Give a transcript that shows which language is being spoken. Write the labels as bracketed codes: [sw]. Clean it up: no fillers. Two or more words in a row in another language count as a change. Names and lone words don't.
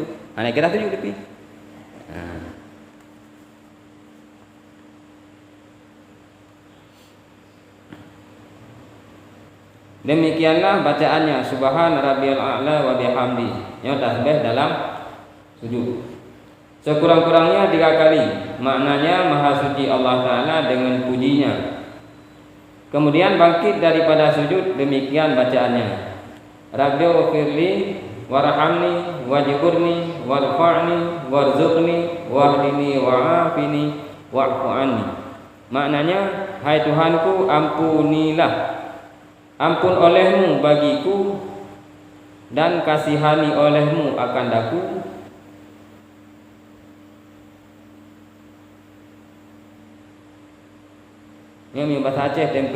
[ms] Nak kira sujud tepi. Demikianlah bacaannya [ar] سبحان ربي الأعلى وبحمده. [ms] Yang tasbih dalam sujud. Sekurang-kurangnya 3 kali. Maknanya Maha Suci Allah Ta'ala dengan pujinya. Kemudian bangkit daripada sujud, demikian bacaannya. [ar] رب اغفر لي وارحمني واجبرني وارفعني وارزقني واهدني وعافني واعف عني. [ms] Maknanya, hai Tuhanku, ampunilah. Ampun olehmu bagiku dan kasihani olehmu akan daku. Yang bahasa Aceh tempe.